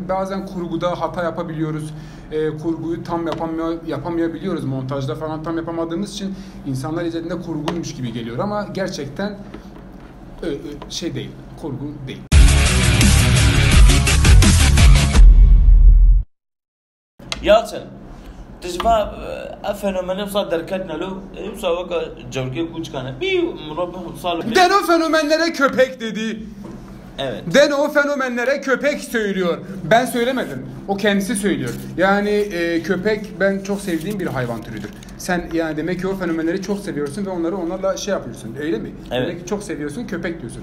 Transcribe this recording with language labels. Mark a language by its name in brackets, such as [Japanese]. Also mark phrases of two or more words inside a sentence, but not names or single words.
[Turkish] Bazen kurguda hata yapabiliyoruz. Kurguyu tam yapamayabiliyoruz. Montajda falan tam yapamadığımız için insanlar izlediğinde kurguymuş gibi geliyor ama gerçekten şey değil, kurgu değil. Yalçın, تشوفها فنومن وصل دركتنا له يوصل وقت جورجي كوچكانه بي مربع وصل. Deno fenomenlere köpek dedi. Evet. Deno fenomenlere köpek söylüyor. Ben söylemedim. O kendisi söylüyor. Yani köpek ben çok sevdiğim bir hayvan türüdür. Sen yani demek ki o fenomenleri çok seviyorsun ve onlarla şey yapıyorsun. Öyle mi? Evet. Demek ki çok seviyorsun, köpek diyorsun.